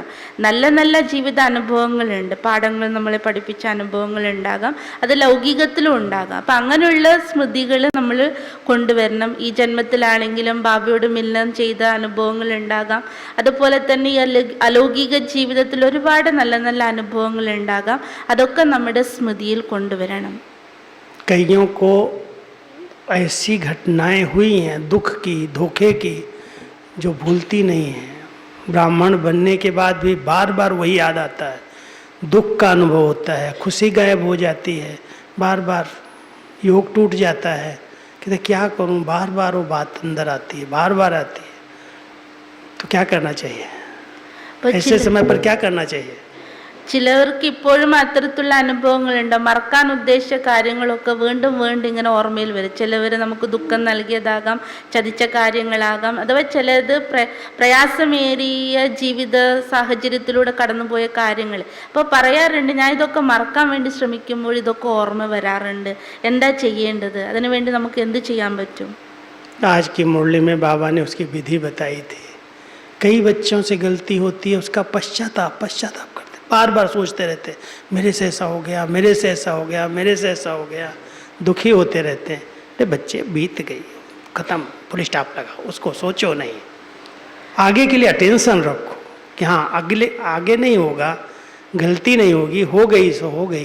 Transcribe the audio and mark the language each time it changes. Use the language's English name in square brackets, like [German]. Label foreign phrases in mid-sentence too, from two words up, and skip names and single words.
[Malayalam] നല്ല നല്ല ജീവിത അനുഭവങ്ങളുണ്ട്, പാഠങ്ങൾ നമ്മളെ പഠിപ്പിച്ച അനുഭവങ്ങൾ ഉണ്ടാകാം, അത് ലൗകികത്തിലും ഉണ്ടാകാം. അപ്പം അങ്ങനെയുള്ള സ്മൃതികൾ നമ്മൾ കൊണ്ടുവരണം. ഈ ജന്മത്തിലാണെങ്കിലും ബാബയോട് മിലനം ചെയ്ത അനുഭവങ്ങൾ ഉണ്ടാകാം. അതുപോലെ തന്നെ ഈ അലൗകിക ജീവിതത്തിൽ ഒരുപാട് നല്ല നല്ല അനുഭവങ്ങൾ ഉണ്ടാകാം. അതൊക്കെ നമ്മുടെ സ്മൃതിയിൽ കൊണ്ടുവരണം. [Hindi] कईयों को ऐसी घटनाएं हुई हैं, दुख की, धोखे की, जो भूलती नहीं हैं, ब्राह्मण बनने के बाद भी बार बार वही याद आता है, दुख का अनुभव होता है, खुशी गायब हो जाती है, बार बार योग टूट जाता है। कहते क्या करूं, बार बार वो बात अंदर आती है, बार बार आती है। तो क्या करना चाहिए ऐसे समय पर, क्या करना चाहिए? [Malayalam] ചിലവർക്ക് ഇപ്പോഴും അത്തരത്തിലുള്ള അനുഭവങ്ങളുണ്ട്. മറക്കാൻ ഉദ്ദേശിച്ച കാര്യങ്ങളൊക്കെ വീണ്ടും വീണ്ടും ഇങ്ങനെ ഓർമ്മയിൽ വരും. ചിലവർ നമുക്ക് ദുഃഖം നൽകിയതാകാം, ചതിച്ച കാര്യങ്ങളാകാം, അഥവാ ചിലത് പ്രയാസമേറിയ ജീവിത സാഹചര്യത്തിലൂടെ കടന്നുപോയ കാര്യങ്ങൾ. അപ്പോൾ പറയാറുണ്ട്, ഞാൻ ഇതൊക്കെ മറക്കാൻ വേണ്ടി ശ്രമിക്കുമ്പോൾ ഇതൊക്കെ ഓർമ്മ വരാറുണ്ട്, എന്താ ചെയ്യേണ്ടത്, അതിനുവേണ്ടി നമുക്ക് എന്ത് ചെയ്യാൻ പറ്റും? [Hindi] आज की मुरली में बाबा ने उसकी विधि बताई थी। कई बच्चों से गलती होती है, उसका पश्चाताप करते, बार बार सोचते रहते मेरे से ऐसा हो गया, मेरे से ऐसा हो गया, मेरे से ऐसा हो गया, दुखी होते रहते हैं। अरे बच्चे, बीत गई, ख़त्म, [English] full stop [Hindi] लगा, उसको सोचो नहीं, आगे के लिए अटेंशन रखो कि हाँ आगे नहीं होगा, गलती नहीं होगी, हो गई सो हो गई।